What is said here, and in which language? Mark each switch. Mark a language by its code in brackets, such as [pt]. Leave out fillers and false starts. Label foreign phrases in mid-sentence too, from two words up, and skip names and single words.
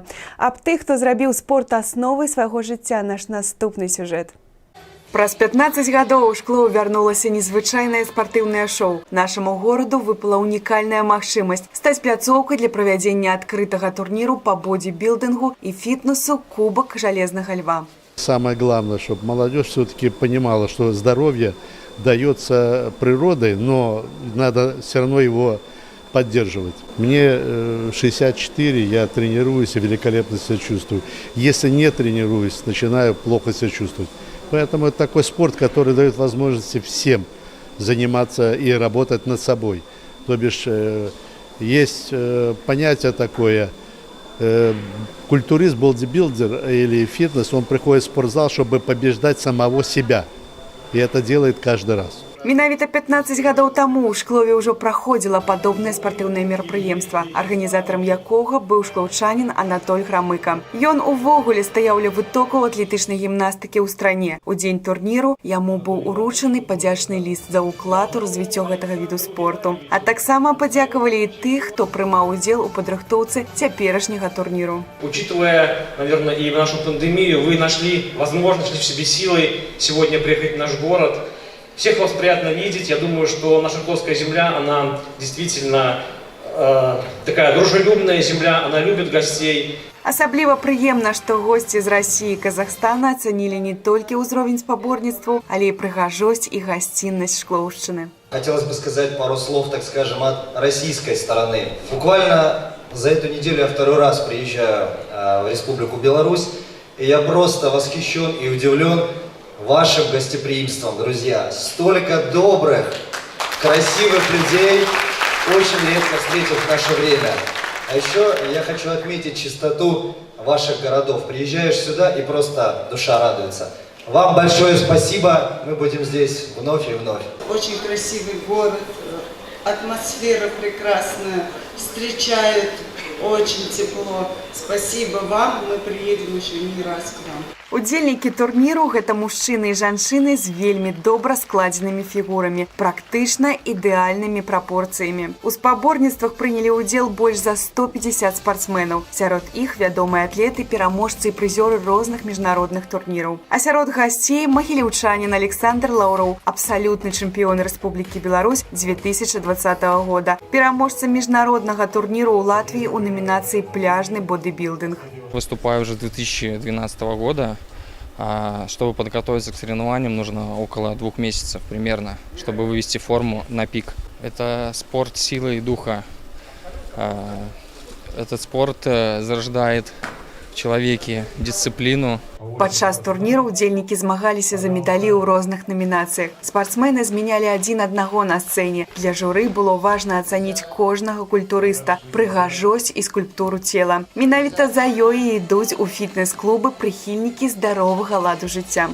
[be] Аб тых, хто зрабіў спорт асновай свайго жыцця, наш наступны сюжэт. Праз 15 гадоў у Шклоў вярнулася незвычайнае спартыўнае шоу. Нашаму гораду выпала унікальная магчымасць стаць пляцоўкай для правядзення адкрытага турніру па бодибілдынгу і фітнесу «Кубок Жалезнага льва». [ru] Самое главное, чтобы молодежь все-таки понимала, что здоровье дается природой, но надо все равно его поддерживать. Мне 64, я тренируюсь и великолепно себя чувствую. Если не тренируюсь, начинаю плохо себя чувствовать. Поэтому это такой спорт, который дает возможности всем заниматься и работать над собой. То бишь есть понятие такое: культурист, бодибилдер или фитнес, он приходит в спортзал, чтобы побеждать самого себя. И это делает каждый раз. [be] Менавіта 15 гадоў таму ў Шклове ўжо праходзіла падобнае спартыўнае мерапрыемства, арганізатарам якога быў шклоўчанін Анатоль Грамыка. Ён увогуле стаяў ля вытокаў атлетычнай гімнастыкі ў стране. У дзень турніру яму быў уручаны падзячны ліст за ўклад у развіццё гэтага віду спорту. А таксама падзякавалі і тых, хто прымаў удзел у падрыхтоўцы цяперашняга турніру. [ru] Учитывая, наверное, и нашу пандемию, вы нашли возможность, нашли в себе силы сегодня приехать в наш город. Всех вас приятно видеть. Я думаю, что наша Шкловская земля, она действительно такая дружелюбная земля, она любит гостей. [be] Асабліва прыемна, што госці з Расіі і Казахстана ацанілі не толькі ўзровень спаборніцтваў, але і прыгажосць і гасціннасць шклоўшчыны. [ru] Хотелось бы сказать пару слов, так скажем, от российской стороны. Буквально за эту неделю я второй раз приезжаю в Республику Беларусь, и я просто восхищен и удивлен вашим гостеприимством, друзья. Столько добрых, красивых людей очень редко встретил в наше время. А еще я хочу отметить чистоту ваших городов. Приезжаешь сюда и просто душа радуется. Вам большое спасибо. Мы будем здесь вновь и вновь. Очень красивый город, атмосфера прекрасная, встречают очень тепло. Спасибо вам, мы приедем еще не раз к вам. [be] Удзельнікі турніру гэта мужчыны і жанчыны з вельмі добра складзенымі фігурамі, практычна ідэальнымі прапорцыямі. У спаборніцтвах прынялі ўдзел больш за 150 спартсменаў. Сярод іх вядомыя атлеты, пераможцы і прызёры розных міжнародных турніраў. А сярод гасцей магіліўчанін Александр Лаўроў, абсалютны чэмпіён Рэспублікі Беларусь 2020 года, пераможца міжнароднага турніру ў Латвіі у номінацыі «Пляжны бодибилдинг». [ru] Выступаю уже с 2012 года. Чтобы подготовиться к соревнованиям, нужно около 2 месяцев примерно, чтобы вывести форму на пик. Это спорт силы и духа. Этот спорт зарождает в человеке дисциплину. [be] Падчас турніру ўдзельнікі змагаліся за медалі ў розных номінацыях. Спартсмены змянялі адзін аднаго на сцэне. Для журы было важна ацаніць кожнага культурыста, прыгажосць і скульптуру цела. Менавіта за ёй ідуць у фітнес-клубы прыхільнікі здаровага ладу жыцця.